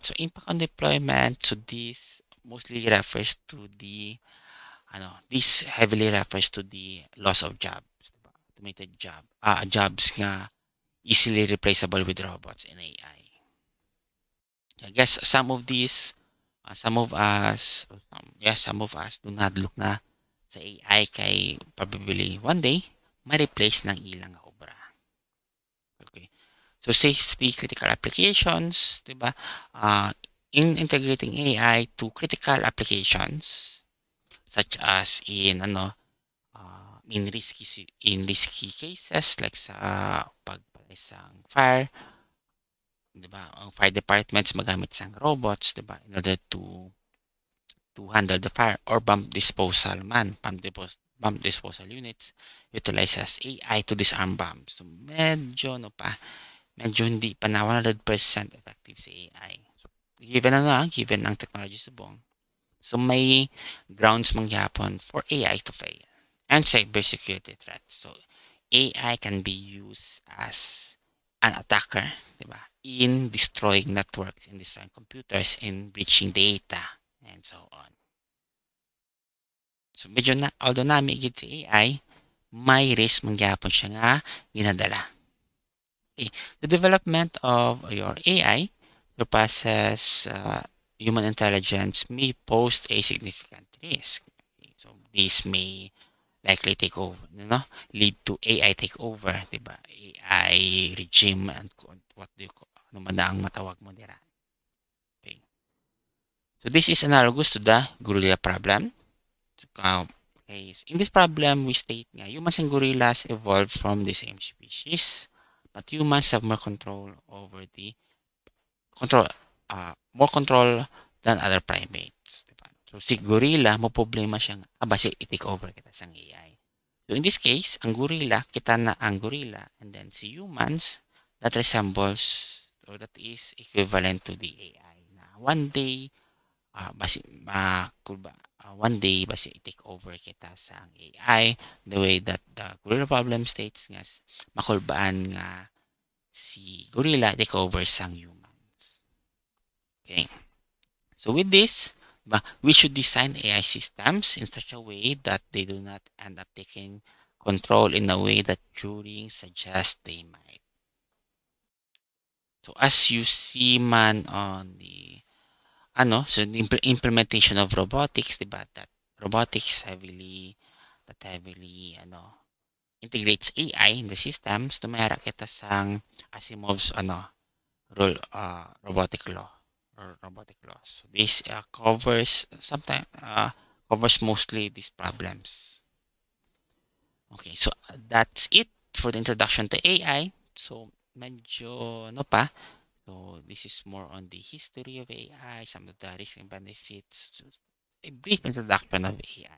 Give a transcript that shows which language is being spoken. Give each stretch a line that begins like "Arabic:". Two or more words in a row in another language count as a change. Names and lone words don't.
English: So, impact on deployment, so this mostly refers to the, this heavily refers to the loss of jobs. automated jobs nga easily replaceable with robots and AI. I guess some of these, some of us do not look
Hiligaynon: na sa AI kay
English: probably one day
Hiligaynon: ma-replace ng ilang obra.
English: Okay. So safety critical applications,
Hiligaynon: 'di ba?
English: In integrating AI to critical applications such as in risky cases like
Hiligaynon: sa pagpatay sa fire, 'di ba? Ang
English: fire departments
Hiligaynon: magamit sang robots, 'di ba?
English: In order to handle the fire or bomb disposal units utilizes AI to disarm bombs.
Hiligaynon: So medyo hindi pa na 100% effective si AI.
English: So, given
Hiligaynon: ang technology subong.
English: So
Hiligaynon: may grounds mangyapon
English: for AI to fail. And cybersecurity threats. So AI can be used as an attacker,
Hiligaynon: di ba?
English: In destroying networks, in destroying computers, in breaching data, and so on.
Hiligaynon: So medyo na, although nami gid si AI, may risk mangyapon siya nga ginadala.
English: Okay. The development of your AI surpasses human intelligence may pose a significant risk. Okay. So this may likely take over, lead to AI takeover,
Hiligaynon: di ba?
English: AI regime and what do you call,
Hiligaynon: ano man ang matawag mo dira.
English: Okay. So this is analogous to the gorilla problem. Okay. In this problem, we state nga humans and gorillas evolved from the same species, but humans have control more control than other primates.
Hiligaynon: Diba? So si gorilla, mo problema siyang basi i-take over kita sang AI.
English: So in this case,
Hiligaynon: ang gorilla, kita na ang gorilla,
English: and then si humans, that resembles or that is equivalent to the AI. Na one day, one day
Hiligaynon: basi i-take over kita sa ang
English: AI the way that the gorilla problem states
Hiligaynon: nga makulbaan nga si
English: gorilla take over sang humans. Okay. So with this, we should design AI systems in such a way that they do not end up taking control in a way that Turing suggests they might. So as you see man on the implementation of robotics, diba, that robotics heavily integrates AI in the systems,
Hiligaynon: tumira kita sang Asimov's robotic law or robotic laws.
English: So this covers mostly these problems. Okay, so that's it for the introduction to AI. So medyo So this is more on the history of AI, some of the risks and benefits, a brief introduction of AI.